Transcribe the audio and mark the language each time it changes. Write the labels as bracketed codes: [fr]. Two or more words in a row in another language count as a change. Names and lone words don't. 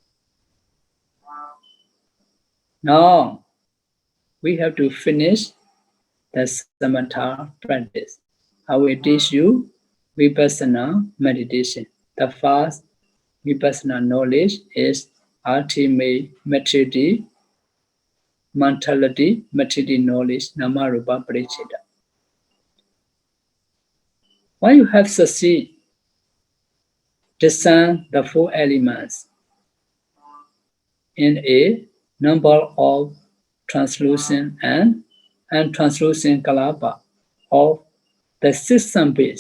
[en] Now we have to finish the samatha practice. I will teach you vipassana meditation. The first vipassana knowledge is ultimate maturity, mentality, maturity knowledge, [pi] nama rupa parichita. [en] When you have succeeded, discern the four elements in a number of translucent and untranslucent Kalapa of the system base.